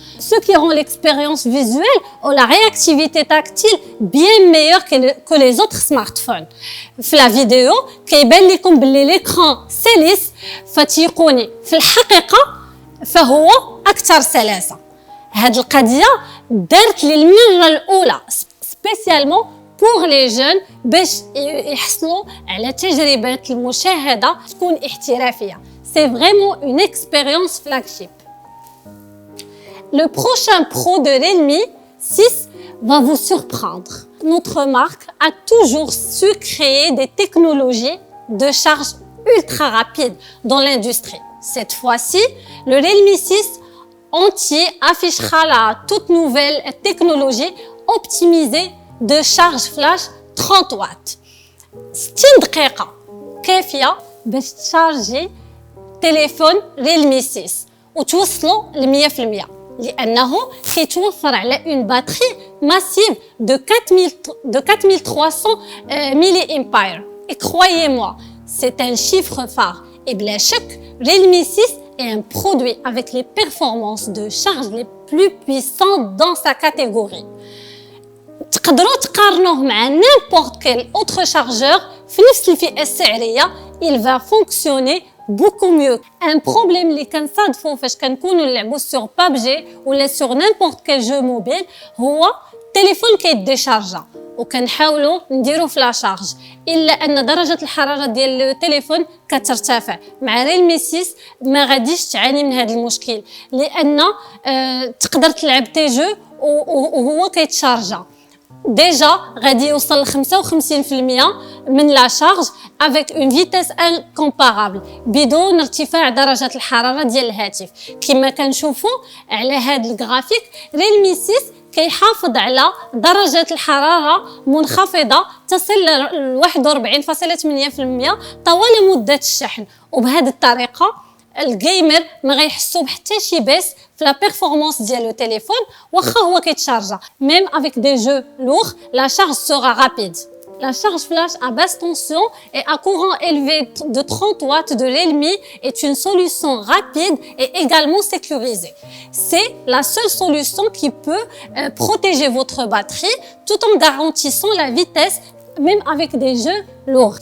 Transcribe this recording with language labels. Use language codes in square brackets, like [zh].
[fr] Ce qui rend l'expérience visuelle ou la réactivité tactile bien meilleure que les autres smartphones. [ar] في la vidéo كيبان لكم باللي l'écran سلس، فتيقوني في الحقيقه فهو اكثر سلاسه. هاد القضيه دارت للمره الاولى سبيسيالمون [fr] pour les jeunes [ar] باش يحصلوا على تجربه المشاهده تكون احترافيه. [fr] C'est vraiment une expérience flagship. Le prochain Pro de Realme 6 va vous surprendre. Notre marque a toujours su créer des technologies de charge ultra rapides dans l'industrie. Cette fois-ci, le Realme 6 entier affichera la toute nouvelle technologie optimisée de charge flash 30 watts. [ar] 60 دقيقة كافية باش تشارجي تليفون ريلمي 6 وتوصلوا ل 100%، لأنه كيتوفر على [fr] une batterie massive de 4300 mAh. Et croyez-moi, c'est un chiffre phare. Et [ar] بلا شك [fr] Realme 6 est un produit avec les performances de charge les plus puissantes dans sa catégorie. [ar] تقدروا تقارنوه مع [fr] n'importe quel autre chargeur [ar] في نفس الفئة السعرية. [fr] Il va fonctionner beaucoup mieux. Un problème [ar] اللي كنصادفوا فاش كنكونوا نلعبوا sur PUBG ولا sur [fr] n'importe quel jeu mobile [ar] هو التليفون كيديشارجا وكنحاولوا نديروا في لا شارج، الا ان درجه الحراره ديال التليفون كترتفع. مع ريلمي 6 ما غاديش تعاني من هذا المشكل، لان تقدر تلعب تي جو وهو كيتشارجا ديجا غادي يوصل ل 55% من لا شارج [fr] avec une vitesse incomparable [ar] بدون ارتفاع درجه الحراره ديال الهاتف. كما كنشوفوا على هذا الجرافيك ريلمي 6 كيحافظ على درجة الحرارة منخفضة تصل ل 41.8% طوال مدة الشحن، وبهذه الطريقة الجيمر ما غيحسوا بحتى شي باس في لا بيرفورمانس ديال لو تيليفون واخا هو كيتشارجا. [fr] ميم افيك دي جو لوغ لا شارج سورا رابيد. La charge flash à basse tension et à courant élevé de 30 watts de Realme est une solution rapide et également sécurisée. C'est la seule solution qui peut protéger votre batterie tout en garantissant la vitesse même avec des jeux lourds.